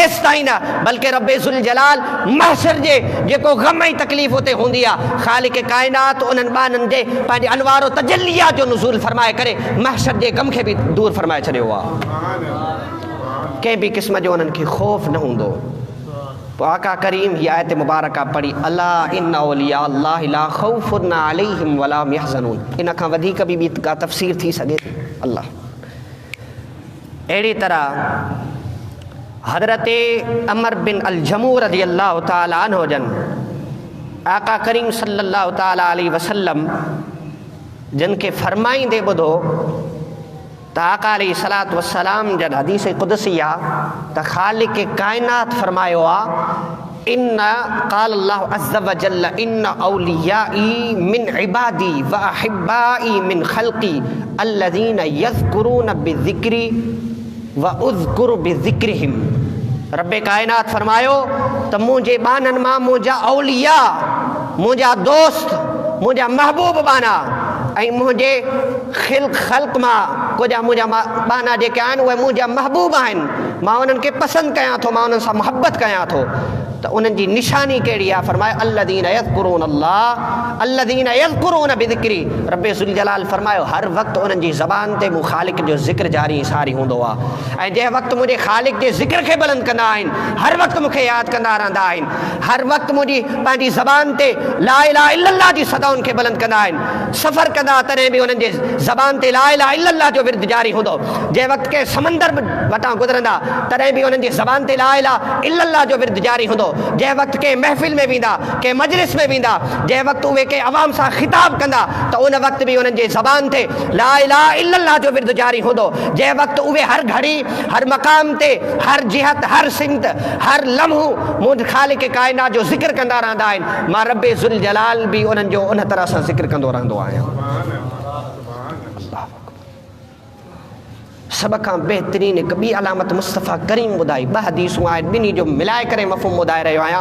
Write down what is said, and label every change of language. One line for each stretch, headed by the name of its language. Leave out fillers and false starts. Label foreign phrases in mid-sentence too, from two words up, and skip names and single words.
Sindhi: एसि ताईं न, बल्कि रब्बे ज़ुल जलाल महशर जे जेको ग़म ऐं तकलीफ़ उते हूंदी आहे, ख़ालिक़ काइनात उन्हनि ॿाननि जे पंहिंजे अनवारो तजल्लिया जो नुज़ूल फरमाए करे महशर जे ग़म खे बि दूर फरमाए छॾियो आहे। कंहिं बि क़िस्म जो उन्हनि खे ख़ौफ़ न हूंदो। पोइ आका करीम हीअ आयत मुबारका पढ़ी,
Arabic: ألا إن أولياء الله لا خوف عليهم ولا هم يحزنون,
Sindhi: इन खां वधीक बि ॿी का तफ़सीर थी सघे थी। अल्लाह अहिड़ी तरह हज़रत अमर बिन अल जमूह
Arabic: رضي الله تعالى عنه
Sindhi: जन आका करीम
Arabic: صلى الله تعالى عليه وسلم
Sindhi: जिन खे फरमाईंदे ॿुधो त आका
Arabic: عليه الصلاة والسلام
Sindhi: जन हदीस क़ुदसी आहे त ख़ालिक़ काइनात फरमायो आहे,
Arabic: إن قال الله عز وجل إن أوليائي من عبادي وأحبائي من خلقي الذين يذكرون بذكري وأذكر بذكرهم.
Sindhi: रब्बे काइनात फरमायो त मुंहिंजे बाननि मां मुंहिंजा औलिया, मुंहिंजा दोस्त, मुंहिंजा महबूब बाना ऐं मुंहिंजे ख़ल्क़ मां कुझु मुंहिंजा बाना जेके आहिनि उहे मुंहिंजा महबूब आहिनि, मां उन्हनि खे पसंदि कयां थो, मां उन्हनि सां मुहबत कयां थो। त उन्हनि जी निशानी कहिड़ी आहे?
Arabic: फरमायो الذين يذكرون الله الذين يذكرون بذكري.
Sindhi: रब्बे ज़ुल जलाल फरमायो हर वक़्तु उन्हनि जी ज़बान ते मूं ख़ालिक़ जो ज़िक्र जारी सारी हूंदो आहे, ऐं जंहिं वक़्तु मुंहिंजे ख़ालिक़ जे ज़िक्र खे बुलंद कंदा आहिनि, हर वक़्तु मूंखे यादि कंदा रहंदा आहिनि, हर वक़्तु मुंहिंजी पंहिंजी ज़बान ते
Arabic: لا إله إلا الله
Sindhi: जी सदाउनि खे बुलंद कंदा आहिनि। सफ़र कंदा तॾहिं बि उन्हनि जे ज़बान ते
Arabic: لا إله إلا الله
Sindhi: जो विर्द जारी हूंदो। जंहिं वक़्तु के समंदर वटां गुज़रंदा तॾहिं बि उन्हनि जी ज़बान ते
Arabic: لا إله إلا الله
Sindhi: जो विर्द जारी हूंदो। हूंदो, जंहिं वक़्तु कंहिं महफ़िल में वेंदा, कंहिं मजलिस में वेंदा, जंहिं वक़्तु उहे कंहिं अवाम सां ख़िताब कंदा त उन वक़्तु बि उन्हनि जे ज़बान ते
Arabic: لا إله إلا الله
Sindhi: जो विर्द जारी हूंदो। जंहिं वक़्तु उहे हर घड़ी, हर मक़ाम ते, हर जिहत, हर सिमत, हर लम्हो मुंहिंजे ख़ालिक़ काइनात जो ज़िक्र कंदा रहंदा आहिनि, मां रब्बे ज़ुल जलाल बि उन्हनि जो उन तरह सां ज़िक्र कंदो रहंदो आहियां। सब खां बहितरीन हिकु ॿी अलामत मुस्तफ़ा करीम ॿुधाई, ॿ हदीसूं आहिनि, ॿिन्ही जो मिलाए करे मफ़हूम ॿुधाए रहियो आहियां।